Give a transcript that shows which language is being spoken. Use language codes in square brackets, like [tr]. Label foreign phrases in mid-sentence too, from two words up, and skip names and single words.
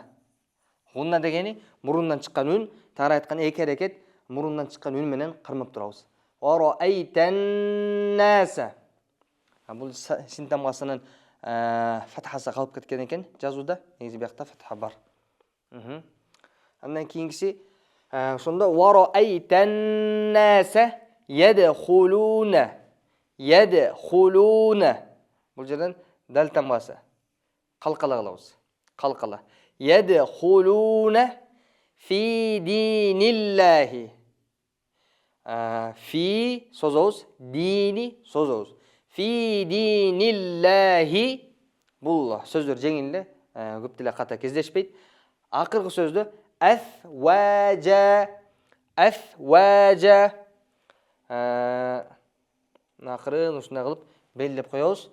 [ky] Гунна дегени мурундан чыккан үн, тагыраак айтканда эки аракет мурундан чыккан үн менен кырмап турабыз. [ar] ورأيت الناس. [ky] Бул син тамгасынын фатхасы калып кеткен экен жазууда. Негизи биякта фатха бар. Андан кийинкиси ошондо [ar] ورأيت الناس يدخلون. [ky] Ядхулуна. Бул жерден дал тамгасы калкала кылабыз. Калкала. [ar] يدخلون في دين الله. [ky] Фи созобуз, дини созобуз. [ar] في دين الله. [ky] Бул сөздөр жеңил, көп деле ката кездешпейт. Акыркы сөздө афважа. Афважа. Акырын ушундай кылып белгилеп коебуз.